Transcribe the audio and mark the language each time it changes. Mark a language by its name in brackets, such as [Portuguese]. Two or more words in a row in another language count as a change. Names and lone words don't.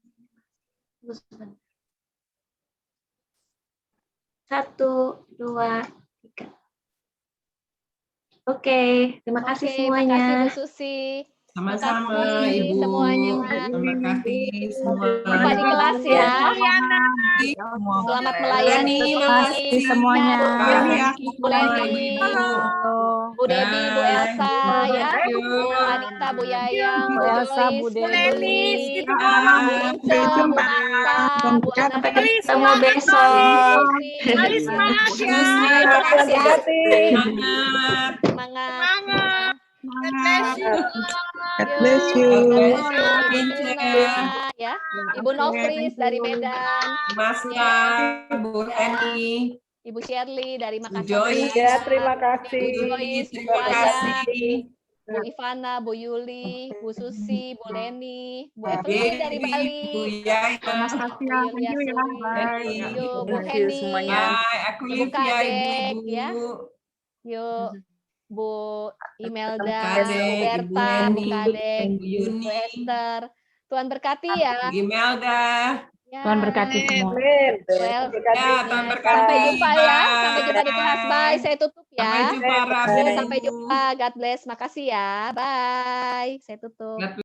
[Indonesian] Tunggu sebentar. 1, 2, 3. Oke, terima kasih semuanya. Terima kasih Bu Susi. Sama-sama Ibu. Semuanya. Terima kasih semua. Jumpa di kelas ya. Selamat melayani. Terima kasih semuanya. Bu Leni, Bu Devi, Bu Elsa ya. Bu Anita, Bu Yayang, Bu Elsa, Bu Leni, Bu Ince, Bu Nasa, Bu Anita. Ketemu besok. Semangat ya. Semangat. [English] God bless you. [Indonesian] Ya, Ibu Nofris dari Medan. Mas Bu Heni. Ibu Shirley dari Makassar. Joyce. Ya, terima kasih. Bu Joyce, Bu Terima Maya, kasih. Bu Ivana, Bu Yuli, Bu Susi, Bu Leni, Bu Bu Evelyn dari Dewi, Bali, Bu Yaya, Bu Yulia Suri, yuk Bu [English] Thank you [Indonesian] Heni, semuanya. Hai, aku Ibu Livia, Kadek, Ibu-ibu. ya. Yuk Bu Imelda, Kadek, Bu Ibu Berta, Bu Heni, Kadek, Ibu Yuni, Bu Esther. Tuhan berkati ya. Bu Imelda. Ya. Tuhan berkati semua. Well, Ya, Tuhan berkati. sampai jumpa ya. Sampai jumpa di Bye. kelas. Bye. Saya tutup ya. Sampai jumpa, Rabu. Sampai jumpa. [English] God bless. [Indonesian] Makasih ya. Bye. Saya tutup. God